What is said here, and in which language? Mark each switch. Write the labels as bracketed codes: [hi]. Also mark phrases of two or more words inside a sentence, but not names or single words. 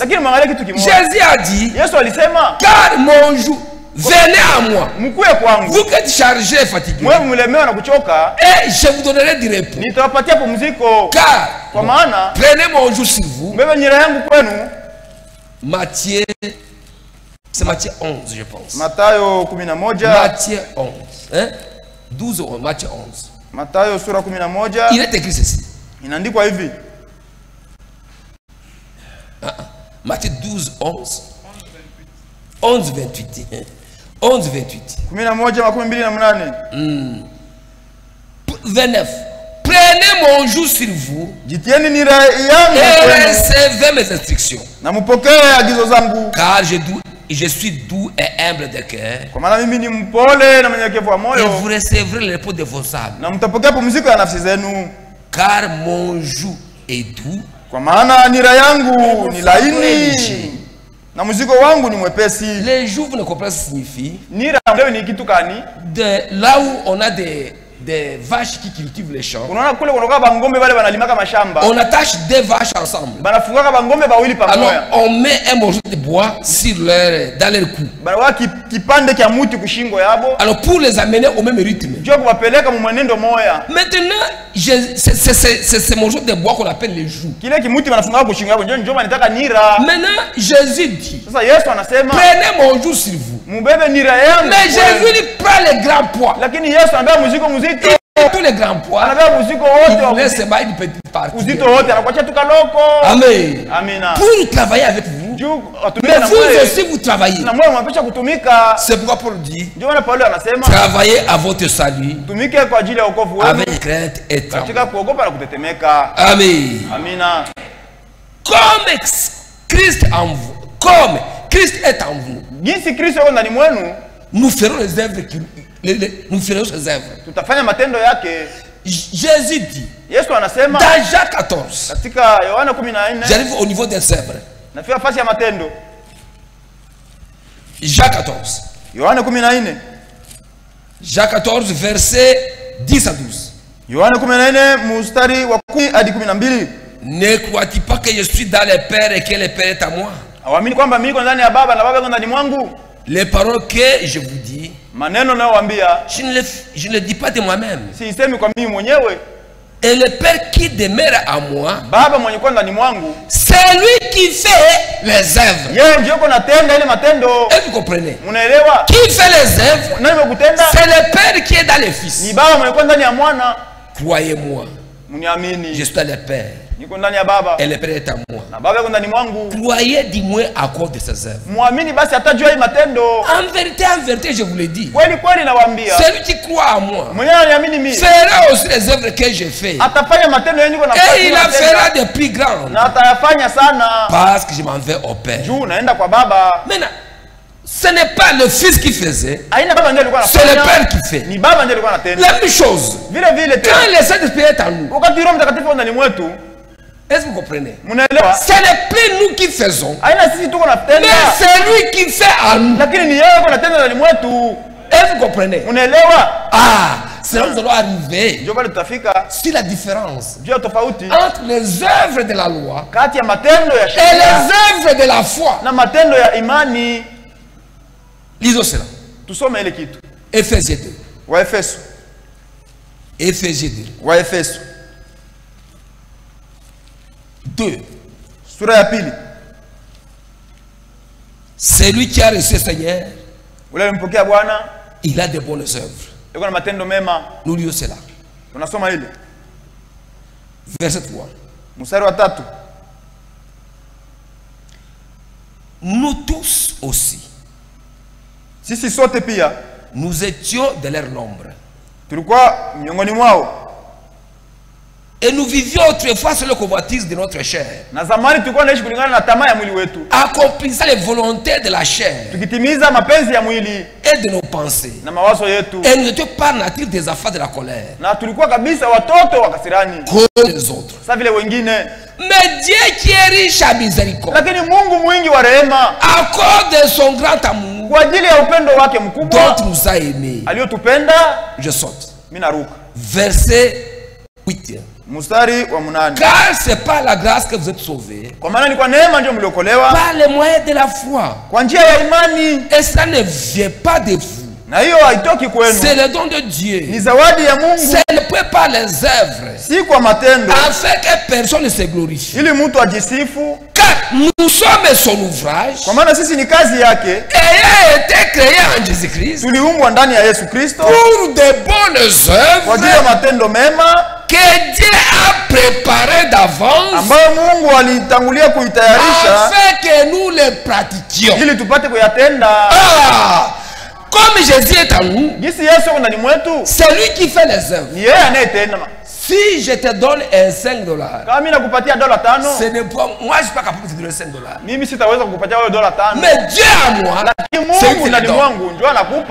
[sw] Lakini mwangalie kitu kimoja. [fr] Jésus a dit, [sw] Yesu alisema, [fr] car mon jour, venez à moi. [sw] Mkuye kwangu. [fr] Vous qui êtes chargés et fatigués. [sw] Mwewe mlemewa na kuchoka. [fr] Et je vous donnerai du repos. [sw] Nitawapatia pumziko. [fr] Car, [sw] kwa maana, [fr] prenez mon jour sur vous. [sw] Mbebe nyira yangu kwenu. [fr] Matthieu, c'est Matthieu 11, je pense. [sw] Mathayo 11. [fr] Matthieu 11. Hein? 12 ou Matthieu 11. [sw] Mathayo sura 11. [fr] Il est écrit ceci. [sw] Inaandikwa hivi. [fr] Matthieu 12, 11. 11, 28. 11, 28. 11:28. 29. Prenez mon joug sur vous. [sw] Jitieni nira yangu [fr] et recevez mes instructions. [sw] Na mupokee agizo zangu. [fr] Car je suis doux et humble de cœur. [sw] Kwa maana mimi ni mpole na mnyenyekevu wa moyo. [fr] Et vous recevrez le repos de vos âmes. [sw] Na mtapokea pumziko ya nafsi zenu. [fr] Car mon joug est doux. [sw] Kwa maana nira yangu ni laini. Na mzigo wangu ni mwepesi. [fr] Les jours, vous ne comprenez ce que ça signifie. [sw] Nira leo ni kitu gani? [fr] De là où on a des vaches qui cultivent les champs. [sw] Unaona kule kunoka bangombe wale wanalimaka mashamba. [fr] On attache deux vaches ensemble. [sw] Banafungaka bangombe bawili pamoja. [fr] Alors on met un morceau de bois sur dans leur cou. [sw] Banawa kipande kia muti kushingo yabo. [fr] Alors pour les amener au même rythme. [sw] Ndio kuwapeleka mu mwenendo moya. [fr] Maintenant c'est ce morceau de bois qu'on appelle les jougs. [sw] Kile kimuti banafungaka kushingo yabo ndio wanataka nira. [fr] Maintenant Jésus dit. [sw] Sasa Yesu anasema [fr] prenez mon joug sur vous. [sw] Mubebe nira yangu. [fr] Mais Jésus lui prend les grands poids. [sw] Lakini Yesu anabeba mzigo mzito. [fr] Tous les grands poids. [sw] Anabeba mzigo wote. [fr] Il laisse seulement une petite partie. [sw] Mzito wote anakuacha tu kaloko. Amen. Amina. [fr] Pour travailler avec vous. Mais vous aussi vous travaillez. [sw] Na moyo mwapesha kutumika. [fr] C'est pourquoi Paul dit. [sw] Ndio maana Paulo anasema [fr] travaillez à votre salut. [sw] Tumike kwa ajili ya wokovu wenu. [fr] Avec crainte et tremblement. [sw] Katika kuogopa na kutetemeka. Amen. Amina. [fr] Comme Christ en vous. Comme Christ est en vous. [sw] Jinsi Kristo yuko ndani mwenu. [fr] Nous ferons les œuvres nous ferons ses œuvres. [sw] Tutafanya matendo yake. [fr] Jésus dit [sw] Yesu anasema [fr] dans Jacques 14. [sw] katika Yohana 14. [fr] J'arrive au niveau des œuvres. [sw] Nafika fasi ya matendo. [fr] Jacques 14. [sw] Yohana 14. [fr] Jacques 14 verset 10 à 12. [sw] Yohana 14 mstari wa 10 hadi 12. [fr] Ne crois-tu pas que je suis dans le Père et que le Père est à moi? [sw] Awamini kwamba mimi niko ndani ya Baba na Baba yuko ndani mwangu? [fr] Les paroles que je vous dis, [sw] maneno nayowaambia [fr] je ne le dis pas de moi-même. [sw] Siisemi kwa mimi mwenyewe. [fr] Et le Père qui demeure à moi, [sw] Baba mwenye kwa ndani mwangu, [fr] c'est lui qui fait les œuvres. [sw] Yeye ndiye yuko natenda ile matendo. [fr] Et vous comprenez? [sw] Munaelewa? [fr] Qui fait les œuvres? [sw] Nani mkutenda? [fr] C'est le Père qui est dans le Fils. [sw] Ni Baba mwenye kwa ndani ya Mwana. [fr] Croyez-moi. [sw] Muniamini. [fr] Je suis dans le Père. [sw] Niko ndani ya Baba. [fr] Et le Père est à moi. [sw] Na Baba yuko ndani mwangu. [fr] Croyez du moins à cause de ses œuvres. [sw] Muamini basi atajua hii matendo. [fr] En vérité, je vous le dis. [sw] Kweli kweli nawaambia. [fr] Celui qui croit à moi, [sw] mwenye ananiamini mimi, [fr] fera aussi les œuvres que je fais. [sw] Atafanya matendo yenyewe niko nafanya. [fr] Et il en fera de plus grandes. [sw] Na atayafanya sana. [fr] Parce que je m'en vais au Père. [sw] Juu naenda kwa Baba. [fr] Maintenant, ce n'est pas le Fils qui faisait. C'est le Père qui fait. La même chose. Quand le Saint-Esprit est en nous, est-ce que vous comprenez? Ce n'est plus nous qui faisons, mais c'est lui qui fait en nous. Est-ce que vous comprenez? Ah, c'est là que nous allons arriver sur la différence entre les œuvres de la loi et les œuvres de la foi. Lisons cela. [sw] Tusome ile kitu. [fr] Ephésiens 2. [sw] Waefeso. [fr] Ephésiens 2. [sw] Waefeso 2. Sura ya pili. [fr] Celui qui a reçu le Seigneur, [sw] ule alimpokea Bwana, [fr] il a de bonnes œuvres. [sw] Yuko na matendo mema. [fr] Nous lisons cela. [sw] Tunasoma ile. [fr] Verset 3. [sw] Mstari wa 3. [fr] Nous tous aussi, [sw] sisi sote pia, [fr] nous étions de leur nombre. [sw] Tulikuwa miongoni mwao. [fr] Et nous vivions autrefois sur le convoitise de notre chair. [sw] Na zamani tulikuwa tunaishi kulingana na tamaa ya mwili wetu. [fr] Accomplissant les volontés de la chair. [sw] Tukitimiza mapenzi ya mwili [fr] et de nos pensées. [sw] Na mawazo yetu. [fr] Et nous étions par nature des affaires de la colère. [sw] Na tulikuwa kabisa watoto wa kasirani. [fr] Comme les autres. [sw] Sa vile wengine. [fr] Mais Dieu qui est riche à miséricorde. [sw] Lakini Mungu mwingi wa rehema, [fr] à cause de son grand amour, [sw] kwa ajili ya upendo wake mkubwa, [fr] dont nous a aimés, [sw] aliyotupenda. [fr] Je saute. [sw] Mimi naruka. [fr] Verset 8. [sw] Mstari wa 8. [fr] Car c'est par la grâce que vous êtes sauvés. [sw] Kwa maana ni kwa neema ndio mliokolewa. [fr] Par les moyens de la foi. [sw] Kwa njia ya imani. [fr] Et ça ne vient pas de vous. [sw] Na hiyo haitoki kwenu. [fr] C'est le don de Dieu. [sw] Ni zawadi ya Mungu. [fr] Ce n'est pas les œuvres. [sw] Si kwa matendo. [fr] Afin que personne ne se glorifie. [sw] Ili mtu ajisifu. [fr] Car nous sommes son ouvrage. [sw] Kwa maana sisi ni kazi yake. [fr] Ayant été créés en Jésus-Christ. [sw] Tuliumbwa ndani ya Yesu Kristo. [fr] Pour de bonnes œuvres. [sw] Kwa ajili ya matendo mema. [fr] Que Dieu a préparé d'avance. [sw] Ambayo Mungu alitangulia kuitayarisha. [fr] Afin que nous les pratiquions. [sw] Ili tupate kuyatenda. [fr] Ah! Comme Jésus est en nous, c'est lui qui fait les œuvres. Si je te donne un $5, ce n'est pas moi, je ne suis pas capable de te donner $5. Mais Dieu à moi, c'est lui qui le donne.